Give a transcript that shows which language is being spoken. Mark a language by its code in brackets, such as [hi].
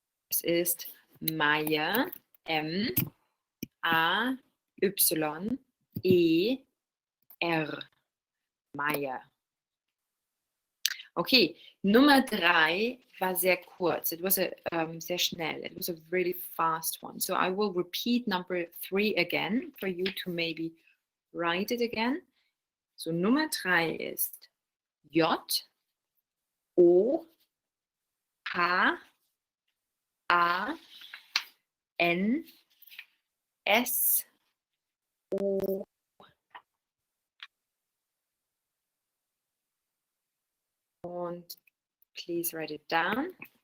[de] Es ist Meier. M-A-Y-E-R. Meier. Okay, Nummer 3 war sehr kurz. [en] It was [de] sehr schnell. [en] It was a really fast one. So I will repeat number 3 again for you to maybe write it again. So [de] Nummer 3 ist [en] J O H A N S O und please write it down.